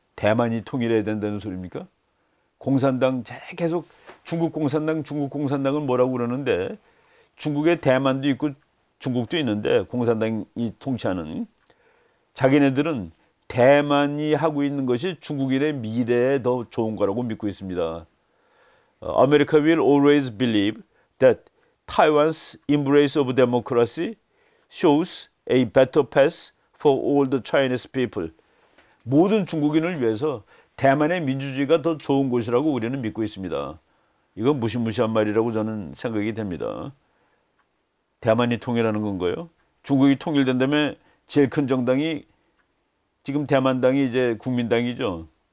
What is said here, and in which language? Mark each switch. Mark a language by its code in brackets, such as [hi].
[ko] 대만이 통일해야 된다는 소리입니까? 공산당 계속 중국 공산당은 뭐라고 그러는데, 중국에 대만도 있고 중국도 있는데 공산당이 통치하는, 자기네들은 대만이 하고 있는 것이 중국인의 미래에 더 좋은 거라고 믿고 있습니다. [en] America will always believe that Taiwan's embrace of democracy shows a better path for all the Chinese people. [ko] 모든 중국인을 위해서 대만의 민주주의가 더 좋은 곳이라고 우리는 믿고 있습니다. 이건 무시무시한 말이라고 저는 생각이 됩니다. 대만이 통일하는 건가요? 중국이 통일된다면 제일 큰 정당이 지금 대만당이 이제 국민당이죠.